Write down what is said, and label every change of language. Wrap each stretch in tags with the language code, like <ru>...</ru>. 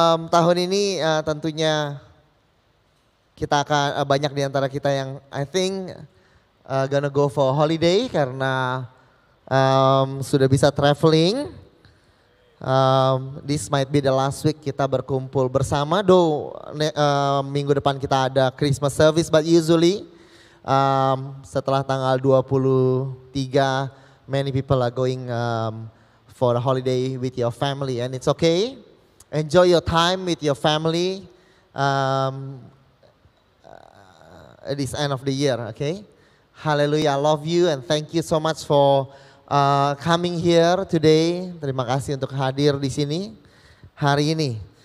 <id>Tahun ini tentunya kita akan banyak di antara kita yang</id> <en>I think gonna go for holiday</en> <id>karena sudah bisa traveling.</id> <en>This might be the last week</en> <id>kita berkumpul bersama.</id> <en>Though</en> <id>minggu depan kita ada</id> <en>Christmas service, but usually</en> <id>setelah tanggal 23</id> <en>many people are going for a holiday with your family, and it's okay. Enjoy your time with your family at this end of the year, okay? Hallelujah, I love you and thank you so much for coming here today.</en> <id>Terima kasih untuk hadir di sini hari ini.</id>